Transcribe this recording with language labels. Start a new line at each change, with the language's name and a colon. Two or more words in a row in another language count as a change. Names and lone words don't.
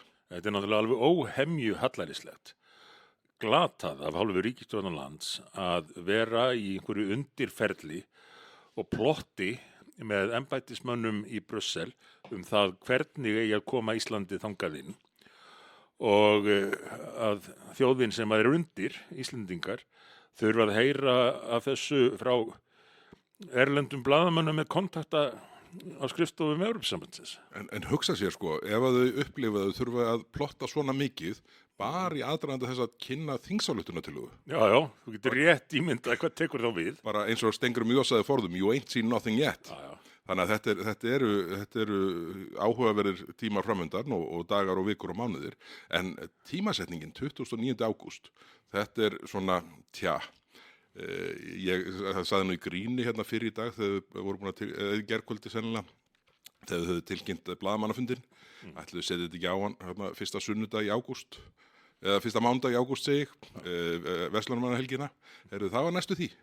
Icelandic: Þetta er náttúrulega alveg óhemju hallærislegt. Glatað af hálfu ríkisstjórnarlands að vera í einhverju undirferli og plotti með embættismönnum í Brussel það hvernig eigi að koma Íslandi þangað inn og að þjóðin sem er undir, Íslendingar, þurfa að heyra af þessu frá erlendum blaðamönnum með kontakta á skrifstofum Evrópusambandsins. En hugsa sér ef að þau upplifa þau þurfa að plotta svona mikið bara í aðdraganda þess að kynna þingsályktunartillögu. Já, þú getur rétt ímyndað hvað tekur þá við. Bara eins og Steingrímur J sagði forðum,
English: you ain't seen nothing yet.
Icelandic: Já. Þannig að þetta eru áhugaverðir tímar framundan og dagar og vikur og mánuðir. En tímasetningin 29. ágúst, þetta er svona, það sagði nú í gríni hérna fyrir í dag þegar við vorum búin að gærkvöldi sennilega, þegar þau höfðu tilkynnt blaðamannafundinn, ætluðu setja þetta ekki á hann fyrsta sunnudag í ágúst, eða fyrsta mánudag í ágúst segi ég, verslunarmannahelgina, það var næstu því.